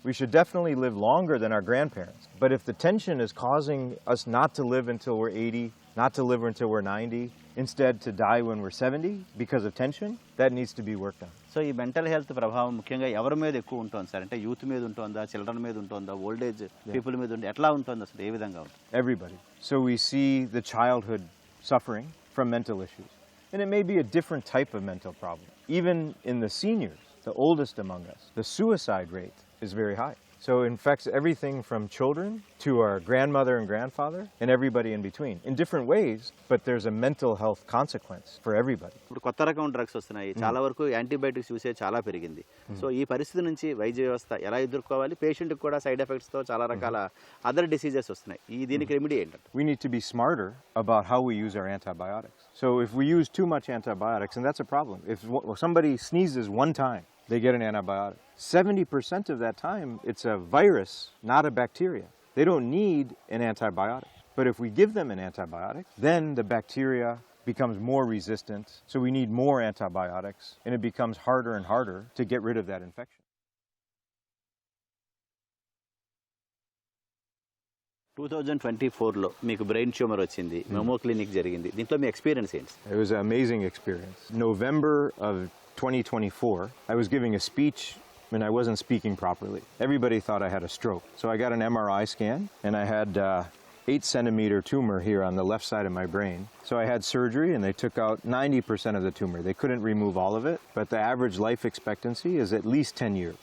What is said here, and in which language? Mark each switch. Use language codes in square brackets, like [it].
[en] We should definitely live longer than our grandparents. But if the tension is causing us not to live until we're 80, not to live until we're 90, instead to die when we're 70 because of tension, that needs to be worked on. [te] So ఈ mental health ప్రభావం ముఖ్యంగా ఎవరి మీద ఎక్కువ ఉంటుంది sir? అంటే youth మీద ఉంటుందా, చిల్డ్రన్ మీద ఉంటుందా, ఓల్డ్ ఏజ్ పీపుల్ మీద ఉంటుంది, ఎట్లా ఉంటుంది అసలు, ఏ విధంగా ఉంటుంది? [en] Everybody. So we see the childhood suffering from mental issues. And it may be a different type of mental problem. Even in the seniors, the oldest among us, the suicide rate is very high. So it infects everything from children to our grandmother and grandfather and everybody in between in different ways, but there's a mental health consequence for everybody. [te] ఇప్పుడు కొత్త రకం drugs వస్తున్నాయి, చాలా వరకు antibiotics usage చాలా పెరిగింది. So ఈ పరిస్థితి నుంచి వైద్య వ్యవస్థ ఎలా ఎదుర్కోవాలి? పేషెంట్కి కూడా సైడ్ ఎఫెక్ట్స్తో చాలా రకాల అదర్ డిసీజెస్ వస్తున్నాయి. దీనికి రెమెడీ ఏంటంటే? [en] We need to be smarter about how we use our antibiotics. So if we use too much antibiotics, and that's a problem. If somebody sneezes one time, they get an antibiotic. 70% of that time, it's a virus, not a bacteria. They don't need an antibiotic. But if we give them an antibiotic, then the bacteria becomes more resistant, so we need more antibiotics, and it becomes harder and harder to get rid of that infection. [te] 2024లో మీకు brain tumour వచ్చింది, memo clinic జరిగింది. దీంట్లో మీ experience ఏంటి? [en] It was an amazing experience. November of 2024, I was giving a speech and I wasn't speaking properly. Everybody thought I had a stroke. So I got an MRI scan and I had 8-centimeter tumor here on the left side of my brain. So I had surgery and they took out 90% of the tumor. They couldn't remove all of it, but the average life expectancy is at least 10 years.